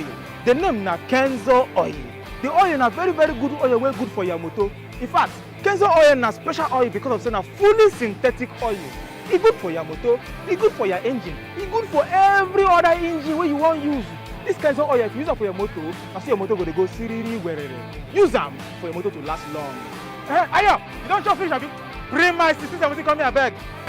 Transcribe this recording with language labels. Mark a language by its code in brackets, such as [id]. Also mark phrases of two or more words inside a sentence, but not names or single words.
[pcm] The name na Kenzo oil. The oil na very good oil, wey good for your motor. In fact, Kenzo oil na special oil because of saying na fully synthetic oil. It's good for your motor, it's good for your engine, it's good for every other engine wey you want use. this Kenzo oil, if you use it for your motor, I see your motor go siriri werere. Use them for your motor to last long. Ayo, you don't chop fish, abi? Bring my 1670 come here, beg.